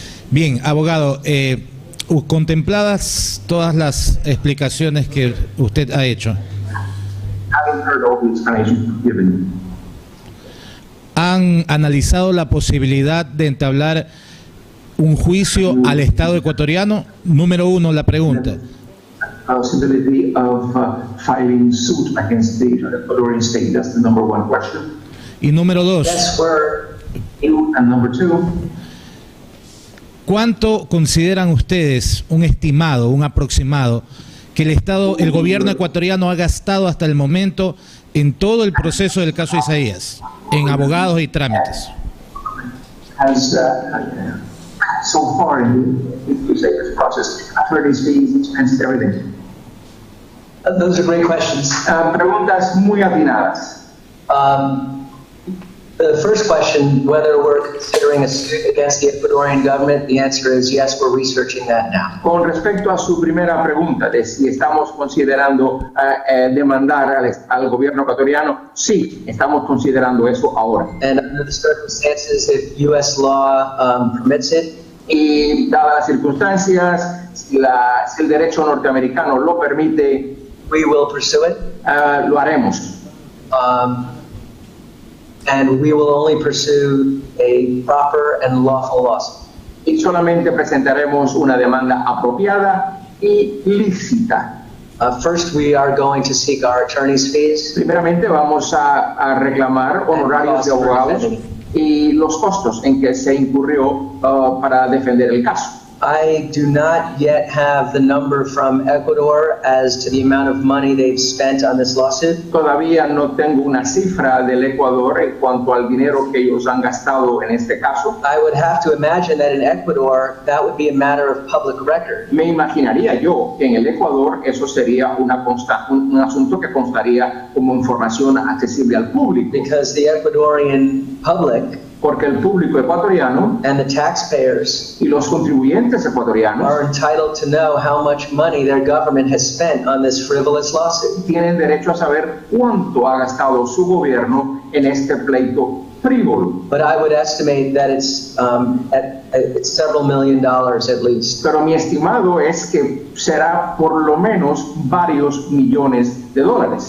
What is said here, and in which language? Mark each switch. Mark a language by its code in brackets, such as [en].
[es] Bien, abogado, contempladas todas las explicaciones que usted ha hecho, [en] Having heard all the explanations you've given, [es] ¿han analizado la posibilidad de entablar un juicio al Estado ecuatoriano? Número uno, la pregunta. [en] possibility of filing suit against the Ecuadorian state? That's the number one question. [es] Y número dos, [en] Yes, we're And number two, [es] ¿cuánto consideran ustedes un estimado, un aproximado, que el gobierno ecuatoriano ha gastado hasta el momento en todo el proceso del caso Isaías, en abogados y trámites? [en] has so far in the Isaías process, attorneys fees, expenses, everything. those are great questions. [es] Preguntas muy atinadas. [en] The first question, whether we're considering a suit against the Ecuadorian government, the answer is yes, we're researching that now. [es] Con respecto a su primera pregunta de si estamos considerando demandar al gobierno ecuatoriano, sí, estamos considerando eso ahora. [en] And under the circumstances, if U.S. law permits it, [es] Y dadas las circunstancias, si el derecho norteamericano lo permite, [en] we will pursue it. [es] lo haremos. [en] And we will only pursue a proper and lawful lawsuit. [es] Y solamente presentaremos una demanda apropiada y lícita. [en] First, we are going to seek our attorney's fees. [es] Primeramente vamos a reclamar honorarios de abogados y los costos en que se incurrió para defender el caso. [en] I do not yet have the number from Ecuador as to the amount of money they've spent on this lawsuit. [es] Todavía no tengo una cifra del Ecuador en cuanto al dinero que ellos han gastado en este caso. [en] I would have to imagine that in Ecuador, that would be a matter of public record. [es] Me imaginaría yo que en el Ecuador eso sería un asunto que constaría como información accesible al público, [en] Because the Ecuadorian public [es] porque el público ecuatoriano [en] and the taxpayers [es] y los contribuyentes ecuatorianos [en] are entitled to know how much money their government has spent on this frivolous lawsuit. [es] tienen derecho a saber cuánto ha gastado su gobierno en este pleito frívolo. [en] But I would estimate that it's several $1 million at least. [es] Pero mi estimado es que será por lo menos varios millones de dólares.